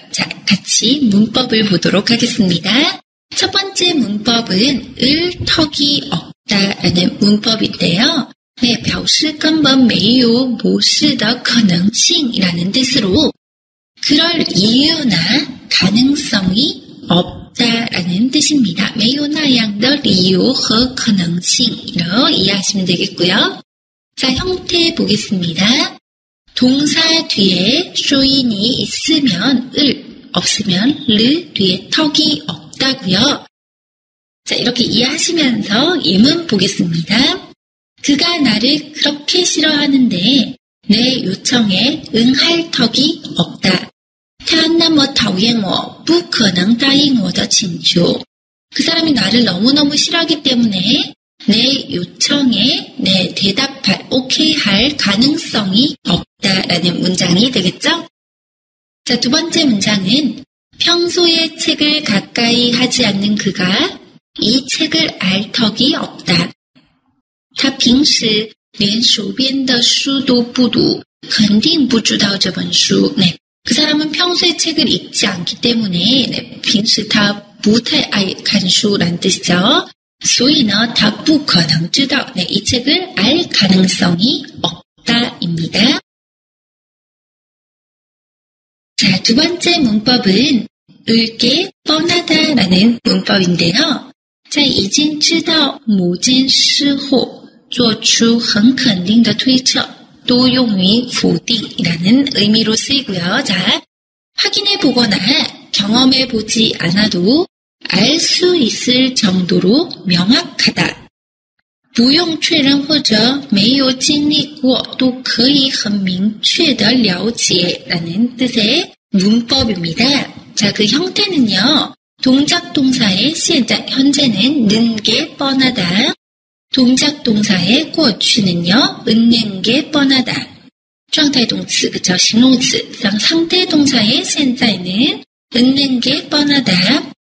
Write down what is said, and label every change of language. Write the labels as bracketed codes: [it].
[ko] 자, 같이 문법을 보도록 하겠습니다. 첫 번째 문법은 을 턱이 없다라는 문법인데요. 네, [zh] 表示根本没有模式的可能性 [ko] 이라는 뜻으로 그럴 이유나 가능성이 없다라는 뜻입니다. [zh] 没有那样的理由和可能性 [ko] 로 이해하시면 되겠고요. 자, 형태 보겠습니다. 동사 뒤에 쇼인이 있으면 을, 없으면 르 뒤에 턱이 없다고요. 자, 이렇게 이해하시면서 예문 보겠습니다. 그가 나를 그렇게 싫어하는데 내 요청에 응할 턱이 없다. [zh] 他那么讨厌我不可能答应我的请求. [ko] 그 사람이 나를 너무너무 싫어하기 때문에 내 요청에 대답할, 오케이 할 가능성이 없다라는 문장이 되겠죠? 자, 두 번째 문장은 평소에 책을 가까이 하지 않는 그가 이 책을 알 턱이 없다. [zh] 他平时连手边的书都不读肯定不知道这本书. [ko] 네, 그 사람은 평소에 책을 읽지 않기 때문에 네, [zh] 平时他不太爱看书 [ko] 란 뜻이죠. [zh] 所以呢他不可能知道 [ko] 네, 이 책을 알 가능성이 없다입니다. 자, 두 번째 문법은 을게 뻔하다라는 문법인데요. [zh] 在已经知道某件事后做出很肯定的推测 또用于否定 [ko] 이라는 의미로 쓰이고요. 자, 확인해보거나 경험해보지 않아도 알 수 있을 정도로 명확하다. [zh] 不用确认或者没有经历过都可以很明确的了解 [ko] 라는 뜻의 문법입니다. 자, 그 형태는요. 동작 동사의 现在, 현재는 는 게 뻔하다. 동작 동사의 过去는요, 있는 게 뻔하다. [zh] 状态动词, 그쵸, 形容词. [ko] 상태 동사의 现在는 있는 게 뻔하다.